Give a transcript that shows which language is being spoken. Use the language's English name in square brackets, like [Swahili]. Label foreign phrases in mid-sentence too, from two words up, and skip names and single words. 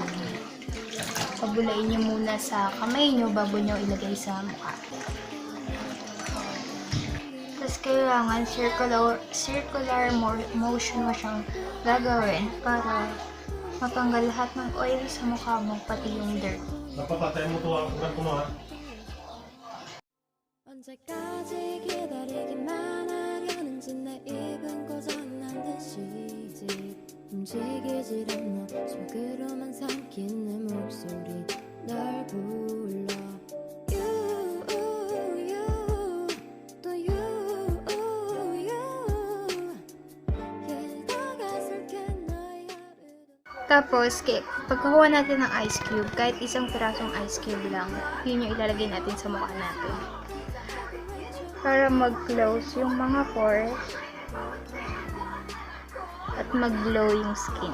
[Filipino] Pabulain nyo muna sa kamay nyo bago nyo ilagay sa mukha. Tapos kailangan [English] circular motion [Filipino] mo siyang gagawin para matanggal lahat ng oil sa mukha mo, pati yung dirt. Napapatay mo ito ang kumaha. [Korean] 언제까지 기다리기만 하려는지 내 입은 고장난 듯이지 움직이질 않아 속으로만 삼킨 내 목소리 널 불러 또 [Filipino] Tapos, pagkakuha natin ng [English] ice cube, [Filipino] kahit isang pirasong [English] ice cube [Filipino] lang, yun yung ilalagay natin sa mukha natin. Para mag-close yung mga pores at mag-glow yung skin.